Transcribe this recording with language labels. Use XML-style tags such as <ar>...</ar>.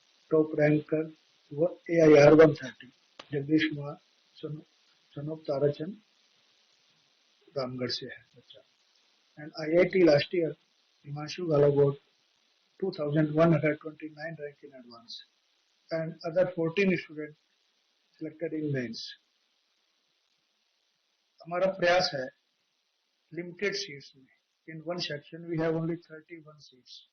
<en>Top ranker AIR 130, Jagdish Kumar, Sanop Tarachand, Ramgarh</en> <hi>se hai bachcha.</hi> <en>And IIT last year, Himanshu Gala got 2,129 rank in advance. And other 14 students selected in mains.</en> <hi>हमारा प्रयास है</hi> <en>limited seats</en> <hi>में.</hi> <en>In one section we have only 31 seats.</en>